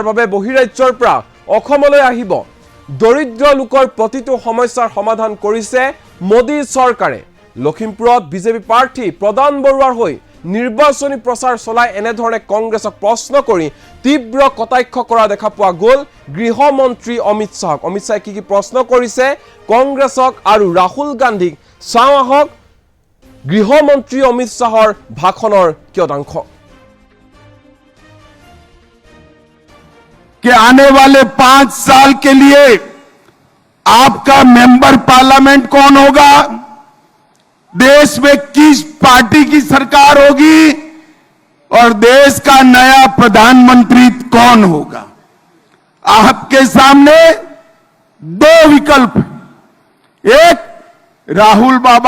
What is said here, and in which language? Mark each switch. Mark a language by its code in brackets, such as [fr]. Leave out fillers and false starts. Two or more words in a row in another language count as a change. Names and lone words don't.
[as] বাবে বহিৰাজ্যৰ পৰা অসমলৈ আহিব দৰিদ্ৰ লোকৰ প্ৰতিটো সমস্যাৰ সমাধান কৰিছে মোদী চৰকাৰে লখিমপুৰত বিজেপি প্ৰাৰ্থী প্ৰদান বৰুৱাৰ হৈ নিৰ্বাচনী প্ৰচাৰ চলাই এনে ধৰণে কংগ্ৰেছক প্ৰশ্ন কৰি তীব্ৰ কটাক্ষ কৰা দেখা পোৱা গ'ল গৃহমন্ত্ৰী অমিত শাহে কি প্ৰশ্ন কৰিছে কংগ্ৰেছক আৰু ৰাহুল গান্ধীক চাওঁ আহক গৃহমন্ত্ৰী অমিত শাহৰ ভাষণৰ কিয়দংশ [hi] कि आने वाले 5 साल के लिए आपका [en] member parliament [hi] कौन होगा देश में किस पार्टी की सरकार होगी और देश का नया प्रधानमंत्री कौन होगा आपके सामने 2 विकल्प एक राहुल बाबा